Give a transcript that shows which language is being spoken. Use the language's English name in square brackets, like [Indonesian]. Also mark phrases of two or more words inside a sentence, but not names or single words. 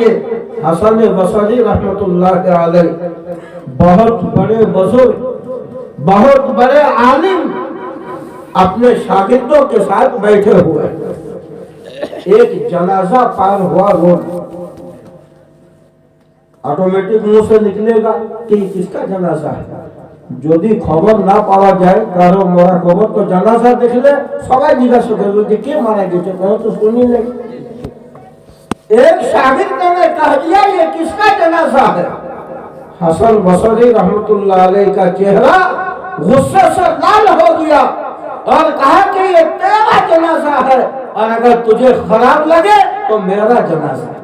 [Urdu] حسن بصری [Arabic] رحمت اللہ علیہ [Urdu] بہت بڑے بزرگ، بہت بڑے عالم، اپنے شاگردوں کے ساتھ بیٹھے ہوئے، ایک جنازہ پار ہوا روڈ، آٹومیٹک منہ سے نکلے گا کہ یہ کس کا جنازہ ہے، [Bangla] যদি খবর না পাওয়া যায় কারো মরা খবর তো জানাজা দেখলে সবাই জিজ্ঞাসা করবে যে কে মারা গেছে, কোনো তো শুনি নেই। [Urdu] ایک شاگرد نے کہہ دیا یہ کس کا جنازہ ہے؟ حسن بصری [Arabic] رحمت اللہ علیہ [Urdu] کا چہرہ غصے سے لال ہو گیا اور کہا کہ یہ تیرا جنازہ ہے اور اگر تجھے خراب لگے تو میرا جنازہ ہے۔